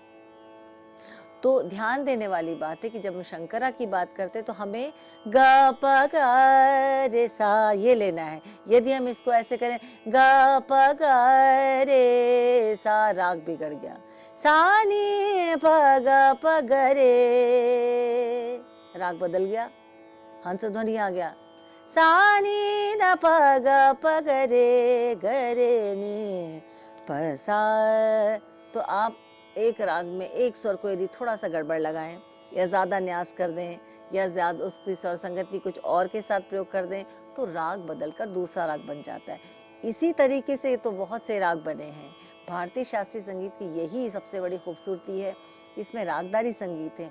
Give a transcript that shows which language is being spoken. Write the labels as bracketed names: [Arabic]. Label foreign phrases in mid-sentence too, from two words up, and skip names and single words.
[Hindi] तो ध्यान देने वाली बात है कि जब हम शंकरा की बात करते हैं तो हमें ग प ग रे सा ये लेना है। यदि हम इसको ऐसे करें ग प ग रे सा, राग बिगड़ गया। सा नी प ग प ग रे, राग बदल गया, हंस ध्वनि आ गया। सा नी द प ग प ग रे नी प सा। तो आप एक राग में एक स्वर को यदि थोड़ा सा गड़बड़ लगाएं या ज्यादा न्यास कर दें या ज्यादा उसकी स्वर संगति कुछ और के साथ प्रयोग कर दें, तो राग बदलकर दूसरा राग बन जाता है। इसी तरीके से तो बहुत से राग बने हैं। भारतीय शास्त्रीय संगीत की यही सबसे बड़ी खूबसूरती है, इसमें रागदारी संगीत है।